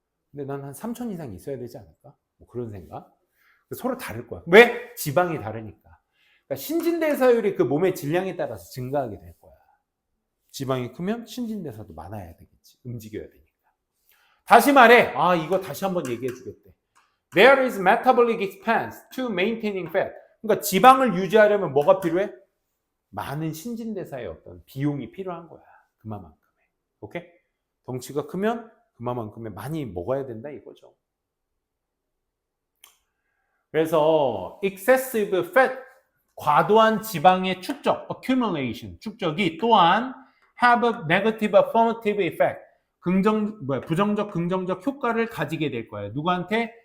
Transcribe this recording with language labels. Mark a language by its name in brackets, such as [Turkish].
[Korean] 근데 난 한 3,000 이상 있어야 되지 않을까? 뭐 그런 생각. 서로 다를 거야. 왜? 지방이 다르니까. 그러니까 신진대사율이 그 몸의 질량에 따라서 증가하게 될 거야. 지방이 크면 신진대사도 많아야 되겠지. 움직여야 되니까. 다시 말해. 이거 다시 한번 얘기해 주겠대. [English] There is metabolic expense to maintaining fat. [Korean] 그러니까 지방을 유지하려면 뭐가 필요해? 많은 신진대사의 어떤 비용이 필요한 거야. 그만큼의. 오케이? 덩치가 크면 그만큼의 많이 먹어야 된다 이거죠. 그래서 [English] excessive fat, [Korean] 과도한 지방의 축적, accumulation, 축적이 또한 [English] have a negative affirmative effect, [Korean] 부정적, 긍정적 효과를 가지게 될 거예요. 누구한테?